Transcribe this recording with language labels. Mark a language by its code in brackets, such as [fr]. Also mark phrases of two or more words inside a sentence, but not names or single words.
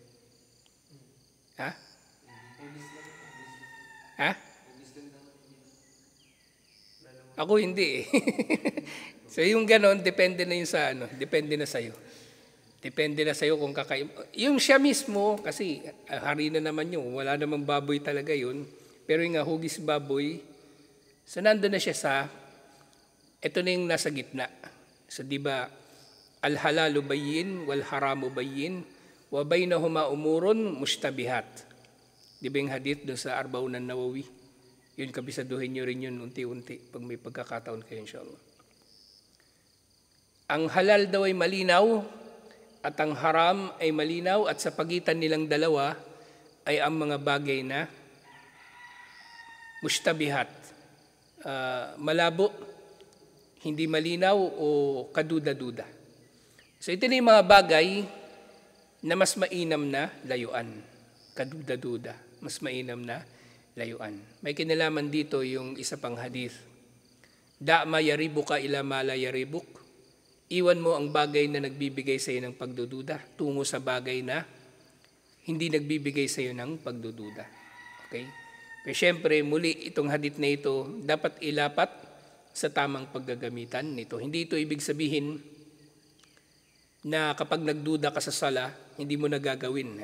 [tl] Ako hindi So yung ganun, depende na yun depende na sa'yo. Depende na sa'yo kung kakain. Yung siya mismo, kasi hari na naman yun, wala namang baboy talaga yun. Pero yung hugis baboy, so nandun na siya ito na yung nasa gitna. So di ba, [ar] الحلال بين والحرام بين وبينهما أمور مشتبهات. [tl] Di ba yung hadith doon sa Arba'un an-Nawawi? Yun, kabisaduhin nyo rin yun unti-unti pag may pagkakataon kayo, inshallah. Ang halal daw ay malinaw, at ang haram ay malinaw, at sa pagitan nilang dalawa ay ang mga bagay na mushtabihat, malabo, hindi malinaw o kaduda-duda. So ito na yung mga bagay na mas mainam na layuan, kaduda-duda, mas mainam na layuan. May kinalaman dito yung isa pang hadith. [ar] دع ما يريبك إلى ما لا يريبك. [tl] Iwan mo ang bagay na nagbibigay sa iyo ng pagdududa tungo sa bagay na hindi nagbibigay sa iyo ng pagdududa. Okay? Pero syempre, muli itong hadith na ito dapat ilapat sa tamang paggagamitan nito. Hindi ito ibig sabihin na kapag nagduda ka sa sala, hindi mo nagagawin.